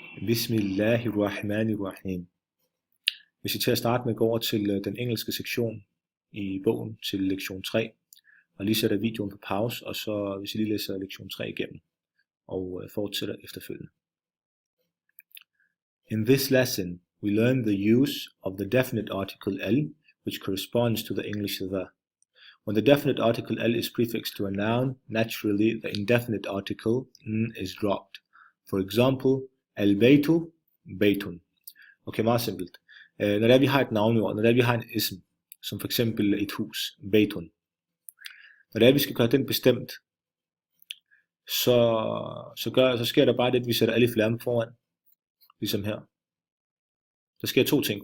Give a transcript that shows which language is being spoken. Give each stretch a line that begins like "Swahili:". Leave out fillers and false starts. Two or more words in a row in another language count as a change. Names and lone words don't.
Arabic: بسم الله الرحمن الرحيم.
Danish: Vi skal til at starte med at gå over til den engelske sektion i bogen til lektion 3. Og lige sætter videoen på pause, og så hvis I lige læser lektion 3 igennem og fortsætter efterfølgende.
English: In this lesson, we learn the use of the definite article L, which corresponds to the English the. When the definite article L is prefixed to a noun, naturally the indefinite article n is dropped. For example,
Arabic: البيتُ، بيتٌ.
Danish: Okay, meget simpelt. Når det er, vi har et navnord, når det er, vi har en ism, som for eksempel et hus, baytun. Når det er, vi skal gøre den bestemt, så sker der bare det, at vi sætter
Arabic: ألف لام
Danish: foran, ligesom her. Der sker to ting.